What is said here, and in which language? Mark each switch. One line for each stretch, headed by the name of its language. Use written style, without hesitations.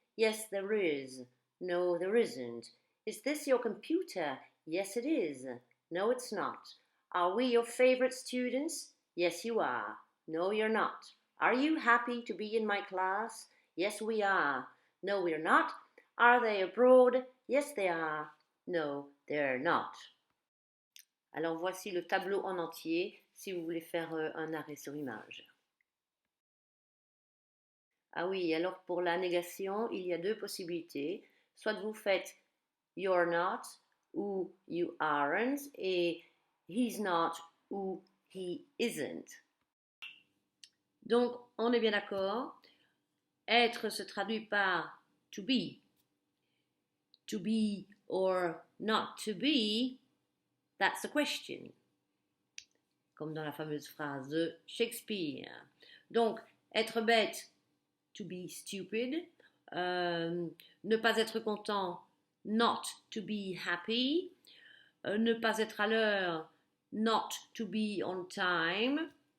English: Yes, there is. No, there isn't. Is this your computer? Yes, it is. No, it's not. Are we your favorite students? Yes, you are. No, you're not. Are you happy to be in my class? Yes, we are. No, we're not. Are they abroad? Yes, they are. No, they're not.
French: Alors voici le tableau en entier si vous voulez faire un arrêt sur image. Ah oui, alors pour la négation, il y a deux possibilités. Soit vous faites
English: you're not ou you aren't et he's not ou he isn't.
French: Donc, on est bien d'accord. Être se traduit par
English: to be. To be or not to be, that's the question.
French: Comme dans la fameuse phrase de Shakespeare. Donc, être bête,
English: to be stupid.
French: Ne pas être content,
English: not to be happy.
French: Ne pas être à l'heure,
English: not to be on time.